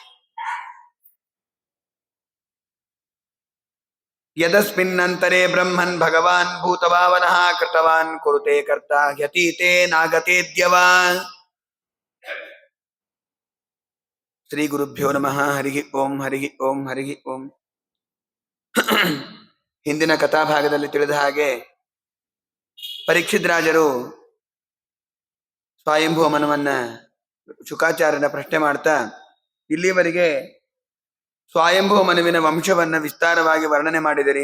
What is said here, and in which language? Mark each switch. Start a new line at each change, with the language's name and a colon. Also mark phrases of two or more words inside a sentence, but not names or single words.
Sanskrit: यदस्मिन्नन्तरे ब्रह्मन् भगवान् भूतभावनः कृतवान् कुरुते कर्ता ह्यतीते नागतेऽद्यवा। ಶ್ರೀ ಗುರುಭ್ಯೋ ನಮಃ. ಹರಿ ಓಂ ಹರಿ ಓಂ ಹರಿ ಓಂ.
Kannada: ಹಿಂದಿನ ಕಥಾಭಾಗದಲ್ಲಿ ತಿಳಿದ ಹಾಗೆ ಪರೀಕ್ಷಿದ್ರಾಜರು ಸ್ವಯಂಭೂ ಮನವನ್ನ ಶುಕಾಚಾರ್ಯನ ಪ್ರಶ್ನೆ ಮಾಡ್ತಾ ಇಲ್ಲಿವರೆಗೆ ಸ್ವಯಂಭೂ ಮನುವಿನ ವಂಶವನ್ನ ವಿಸ್ತಾರವಾಗಿ ವರ್ಣನೆ ಮಾಡಿದಿರಿ.